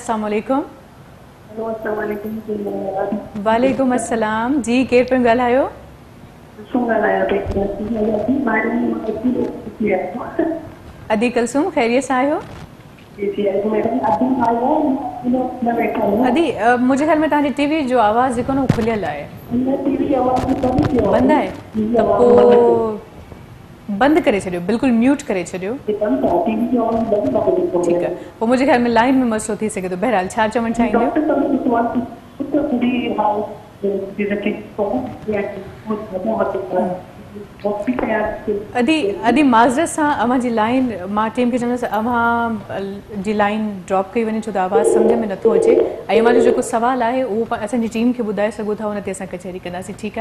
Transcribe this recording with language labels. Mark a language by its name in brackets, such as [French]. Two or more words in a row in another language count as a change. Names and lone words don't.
[Arabic] السلام علیکم. وعلیکم السلام. [Sindhi] جی کیر پہ ॻाल्हायो. [Urdu] ادی کلثوم خیریت سے آئے ہو؟ [Sindhi] ادی مجھے خیال میں تاری ٹی وی جو آواز जेको न खुलियल आहे, बंदि आहे, त पोइ बंदि करे छॾियो, बिल्कुलु म्यूट करे छॾियो. ठीकु आहे. पोइ मुंहिंजे ख़्याल में लाइन में मसइलो थी सघे थो. बहरहाल छा चवणु चाहींदो? अदी माज़रत सां अवां जी लाइन, मां टीम खे चवंदसि अवां जी लाइन ड्रॉप कई वञे छो त आवाज़ु सम्झ में नथो अचे, ऐं अवां जो जेको सुवालु आहे उहो असांजी टीम खे ॿुधाए सघो था, हुन ते असां कचहरी कंदासीं.